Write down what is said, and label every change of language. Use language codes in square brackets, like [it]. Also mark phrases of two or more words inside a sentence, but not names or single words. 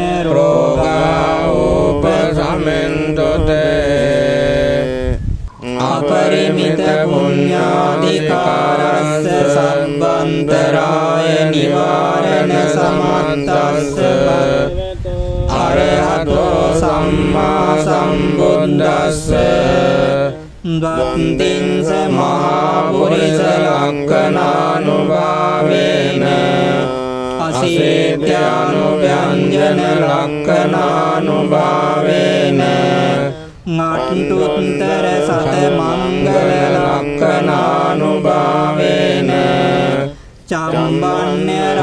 [pi] රෝගෝපසමින්තුතේ අපරිමිත පුඤ්ඤාධිකාරස්ස සම්බන්තරාය නිවාරණ සමත්තස්ස අරහතෝ සම්මා සම්බුද්දස්ස දත්තිංස මහා පුරිස ලක්ඛනානුභාවේන අසීත්‍යානුව්‍යංජන ලක්ඛනානුභාවේන නට්ටුත්තර සත මංගල ලක්ඛනානුභාවේන චම්බන්‍ය